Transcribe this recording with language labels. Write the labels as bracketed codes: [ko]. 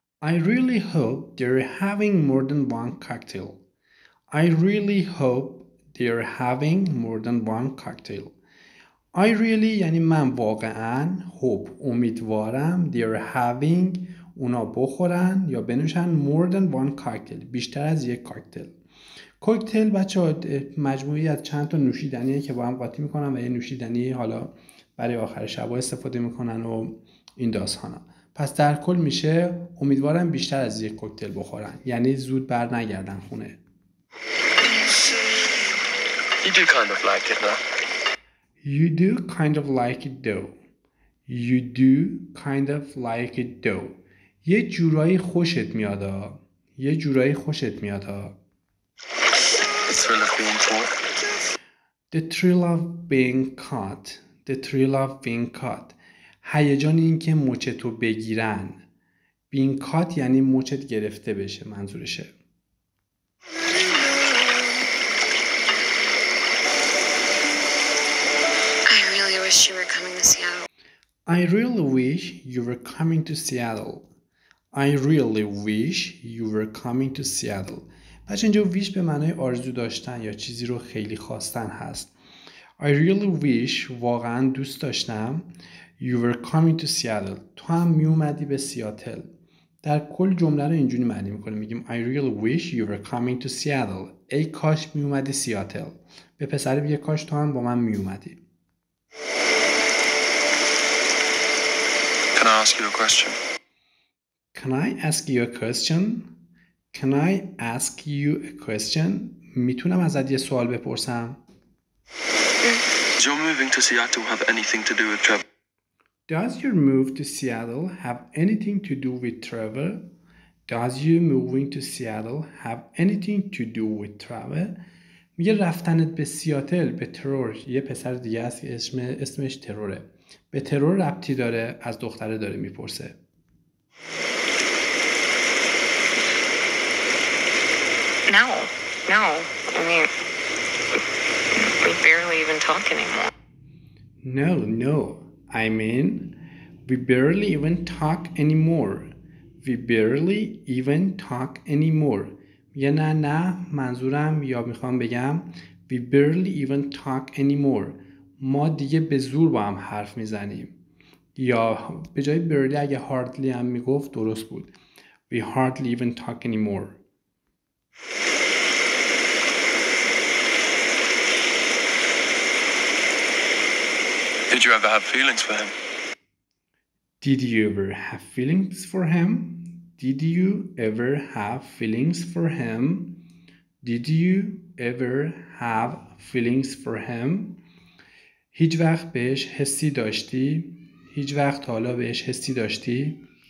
[en] I really hope they're having more than one cocktail. I really hope they're having more than one cocktail. I really [fa] یعنی من واقعاً، [en] hope [fa] امیدوارم، [en] they're having [fa] اونا بخورن یا بنوشن [en] more than one cocktail [fa] بیشتر از یک کاکتل. کوکتل بچه‌ها مجموعی از چند تا نوشیدنیه که با هم قاطی میکنن و یه نوشیدنی حالا برای آخر شب استفاده میکنن و این داستانا. پس در کل میشه امیدوارم بیشتر از یک کوکتل بخورن، یعنی زود بر نگردن خونه. [en] You do kind of like it, though. You do kind of like it though. You do kind of like it though. [fa] یه جورایی خوشت میاد. یه جورایی خوشت میاد. [en] The thrill of being caught. The thrill of being caught. The thrill of being caught. [fa] هیجان این که مچتو بگیرن. [en] Being caught [fa] یعنی مچت گرفته بشه منظورشه. [en] I really wish you were coming to Seattle. I really wish you were coming to Seattle. I really wish you were coming to Seattle. [fa] بچه اینجا wish به معنای آرزو داشتن یا چیزی رو خیلی خواستن هست. [en] I really wish [fa] واقعا دوست داشتم [en] You were coming to Seattle. [fa] تو هم می اومدی به سیاتل. در کل جمله رو اینجوری معنی میکنیم، میگیم [en] I really wish you were coming to Seattle. [fa] ای کاش می اومدی سیاتل. به پسر بگه کاش تو هم با من می اومدی. [en] Can I ask you a question? Can I ask you a question? Can I ask you a question? [fa] میتونم ازت یه سوال بپرسم؟ [en] Does your moving to Seattle have anything to do with Trevor? Does your move to Seattle have anything to do with Trevor? Does your moving to Seattle have anything to do with Trevor? [fa] میگه رفتنت به سیاتل به ترور، یه پسر دیگه است که اسمش تروره، به ترور ربطی داره؟ از دختره داره میپرسه. [en] No. I mean, we barely even talk anymore. No. I mean, we barely even talk anymore. We barely even talk anymore. [fa] میگه نه منظورم یا میخوام بگم [en] we barely even talk anymore. [fa] ما دیگه به زور با هم حرف میزنیم. یا به جای barely اگه hardly هم میگفت درست بود. [en] We hardly even talk anymore. Did you ever have feelings for him? Did you ever have feelings for him? Did you ever have feelings for him? Did you ever have feelings for him? [fa] هیچ وقت بهش حسی داشتی؟ هیچ وقت حالا بهش حسی داشتی؟